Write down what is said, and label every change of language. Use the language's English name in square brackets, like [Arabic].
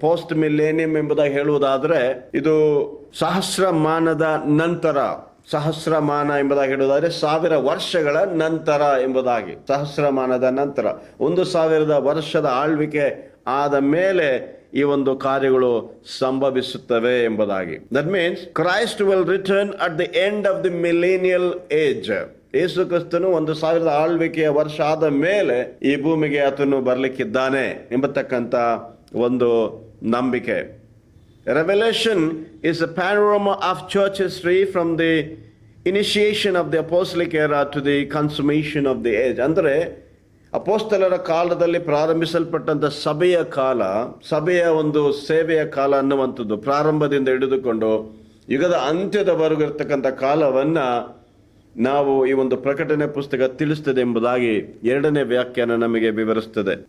[Kannada] Post millennium ಎಂಬುದಾಗಿ ಹೇಳುವುದಾದ್ರೆ ಇದು ಸಹಸ್ರಮಾನದ ನಂತರ, ಸಹಸ್ರಮಾನ ಎಂಬುದಾಗಿ ಹೇಳುವುದಾದ್ರೆ 1000 ವರ್ಷಗಳ ನಂತರ ಎಂಬುದಾಗಿ, ಸಹಸ್ರಮಾನದ ನಂತರ 1000 ವರ್ಷದ ಆಳ್ವಿಕೆ ಆದ ಮೇಲೆ ಈ ಒಂದು ಕಾರ್ಯಗಳು ಸಂಭವಿಸುತ್ತವೆ ಎಂಬುದಾಗಿ. [English] That means Christ will return at the end of the millennial age. [Kannada] ಯೇಸು ಕ್ರಿಸ್ತನು 1000 ಆಳ್ವಿಕೆಯ ವರ್ಷ ಆದ ಮೇಲೆ ಈ ಭೂಮಿಗೆ ಆತನು ಬರಲಿಕ್ಕಿದ್ದಾನೆ ಎಂಬತಕ್ಕಂಥ ಒಂದು ನಂಬಿಕೆ. [English] Revelation is a panorama of church history from the initiation of the apostolic era to the consummation of the age. [Kannada] ಅಂದರೆ ಅಪೋಸ್ತಲರ ಕಾಲದಲ್ಲಿ ಪ್ರಾರಂಭಿಸಲ್ಪಟ್ಟಂತ ಸಭೆಯ ಕಾಲ, ಸಭೆಯ ಒಂದು ಸೇವೆಯ ಕಾಲ ಅನ್ನುವಂಥದ್ದು ಪ್ರಾರಂಭದಿಂದ ಹಿಡಿದುಕೊಂಡು ಯುಗದ ಅಂತ್ಯದವರೆಗೂ ಇರತಕ್ಕಂಥ ಕಾಲವನ್ನ ನಾವು ಈ ಒಂದು ಪ್ರಕಟಣೆ ಪುಸ್ತಕ ತಿಳಿಸ್ತದೆ ಎಂಬುದಾಗಿ ಎರಡನೇ ವ್ಯಾಖ್ಯಾನ ನಮಗೆ ವಿವರಿಸ್ತದೆ.